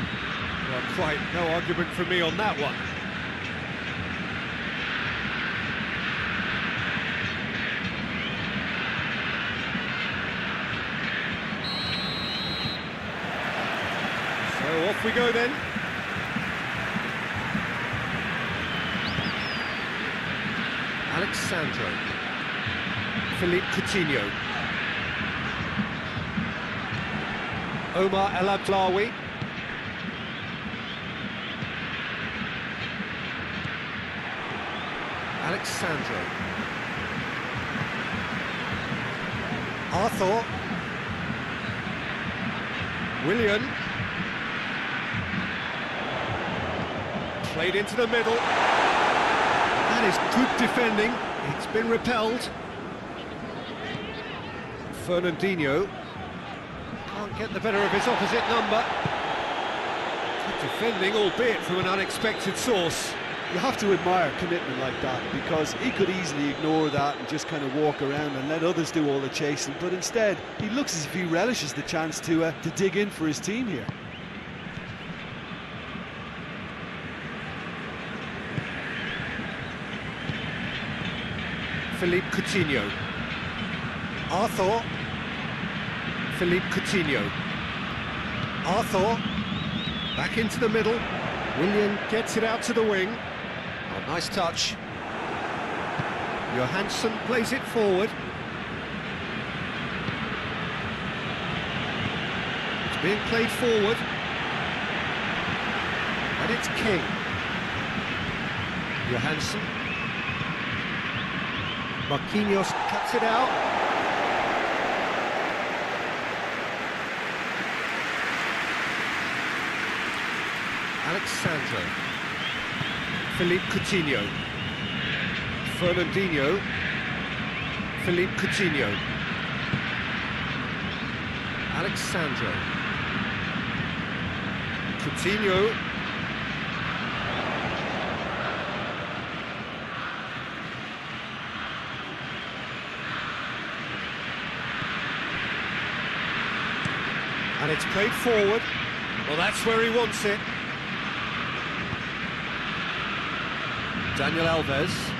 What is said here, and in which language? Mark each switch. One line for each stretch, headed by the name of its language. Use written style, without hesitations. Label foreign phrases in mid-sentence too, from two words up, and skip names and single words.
English: Well, quite no argument from me on that one. So off we go then. Alexandro. Philippe Coutinho. Omar El Abdelawi. Alexandro. Arthur. Willian. Played into the middle. That is good defending. It's been repelled. Fernandinho. Can't get the better of his opposite number. Good defending, albeit from an unexpected source. You have to admire commitment like that, because he could easily ignore that and just kind of walk around and let others do all the chasing, but instead he looks as if he relishes the chance to dig in for his team here. Philippe Coutinho. Arthur. Philippe Coutinho. Arthur. Back into the middle. Willian gets it out to the wing. Oh, nice touch. Johansson plays it forward. It's being played forward. And it's King. Johansson. Marquinhos cuts it out. Alexandro. Philippe Coutinho. Fernandinho. Philippe Coutinho. Alexandro. Coutinho. And it's played forward. Well, that's where he wants it. Daniel Alves.